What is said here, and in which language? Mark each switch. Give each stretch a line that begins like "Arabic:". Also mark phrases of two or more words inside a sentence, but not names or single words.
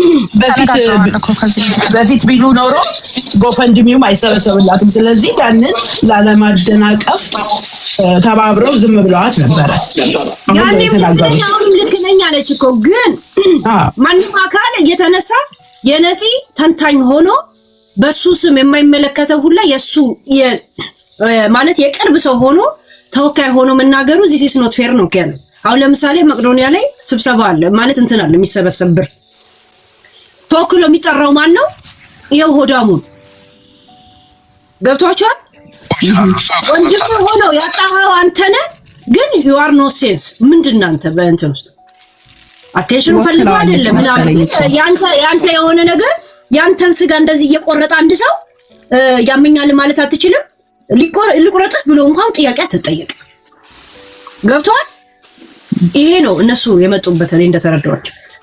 Amharic: በፊት ቢሉ ኖሮ ጎፈንድሚውም አይሰበሰብላትም። ስለዚህ ያንን ላለማደናቀፍ ተባብረው ዝም ብለዋት ነበረ። ያኔ ልክ ነኝ አለች እኮ። ግን ማንም አካል እየተነሳ የነፂ ተንታኝ ሆኖ በሱ ስም የማይመለከተው ሁላ የሱ ማለት የቅርብ ሰው ሆኖ ተወካይ ሆኖ መናገሩ
English: this is not fair
Amharic: ነው ያለው። አሁን ለምሳሌ መቅዶኒያ ላይ ስብሰባ አለ ማለት እንትን አለ የሚሰበሰብ ብር ተወክሎ የሚጠራው ማን ነው? ይሄው ሆዳሙን ገብቷቸዋል። ወንድም ሆኖ ያጣኸው አንተ ነህ። ግን
English: you are no sense
Amharic: ምንድነው አንተ በእንትን ውስጥ አቴንሽን ፈልገው አይደለም ያንተ የሆነ ነገር ያንተን ስጋ እንደዚህ እየቆረጠ አንድ ሰው ያመኛል ማለት አትችልም። ሊቆረጥህ ብሎ እንኳን ጥያቄ አትጠየቅ። ገብቷል። ይሄ ነው እነሱ የመጡበት እኔ እንደተረዳኋቸው።